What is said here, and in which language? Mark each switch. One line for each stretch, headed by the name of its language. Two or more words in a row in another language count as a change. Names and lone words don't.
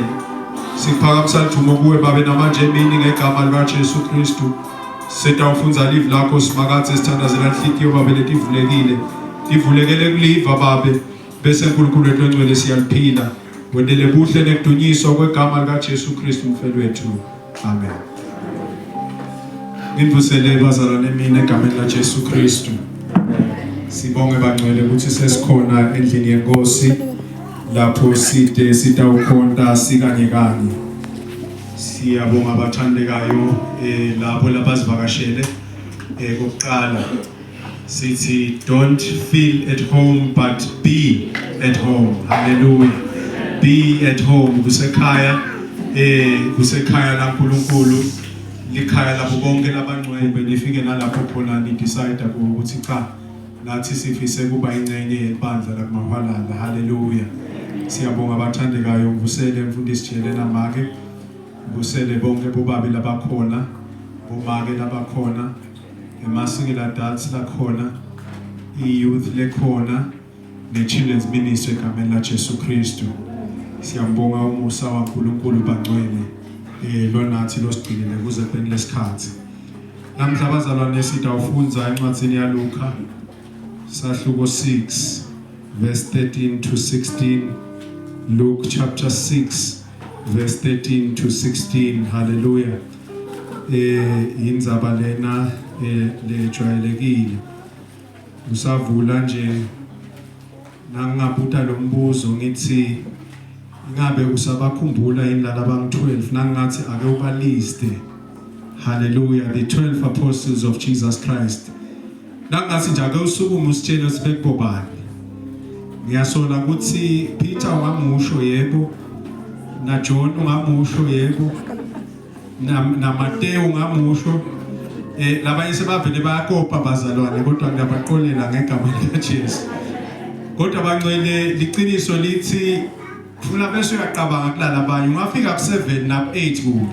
Swati: Siphakamisa lithumo kuwe babe namanje mini ngegama lika Jesu Kristu. Setawufunza live lakho simakathe sithandazela inhliziyo babe letivulekile. Tivulekele kuliva babe. Bese uNkulunkulu wethu engcwele siyaliphila. Wendele buhle nekudunyiswa kwegama lika Jesu Kristu umfelo wethu. Amen. Ngivusele bazalwane mina egameni la Jesu Kristu. Sibonge bangcwele ukuthi sesikhona endlini yenkosi lapho side sitawukhonta sikanye kanye. Siyabonga abathandekayo lapho labazivakashele kokuqala sithi
English: don't feel at home but be at home.
Swati: Hallelujah.
English: Be at home
Swati: kusekhaya kusekhaya la uNkulunkulu likhaya labo bonke labangcwele nifike nalapho khona ni decide ukuthi cha nathi sifise kuba ingcenye yebandla lakumahwalala. Hallelujah. Siyabonga abathandekayo ngivusele mfundisi Jelena Make, ngivusele bonke bobabe labakhona, bomake labakhona, emasingela adults lakhona, i-youth lekhona, ne-
English: children's ministry
Swati: egameni la Jesu Kristu. Siyambonga umusa waNkulunkulu bangcwele lonathi losigcinile kuze phenile lesikhathi. Namhla bazalwane sitawufunza encwadzini yaLuka sahluko 6 verse 13 to 16.
English: Luke chapter 6 verse 13 to 16. Hallelujah.
Swati: Indzaba lena lejwayelekile. Usavula nje nangabuta lo mbuzo ngithi ngabe usabakhumbula indlala bang 12 nangathi ake ubaliste.
English: Hallelujah, the 12 apostles of Jesus Christ.
Swati: Nangathi nje ake usukuma usitshele sibekubani. Ngiyasola ukuthi Peter ungamusho yebo, na John ungamusho yebo, na Matthew ungamusho. Labanye sebavele bayakopa bazalwane kodwa ngiyabaqolela ngegama likaJesu. Kodwa bangcwele liqiniso lithi ufuna bese uyaqabanga kulala abanye ungafika ku7 na 8 kubi.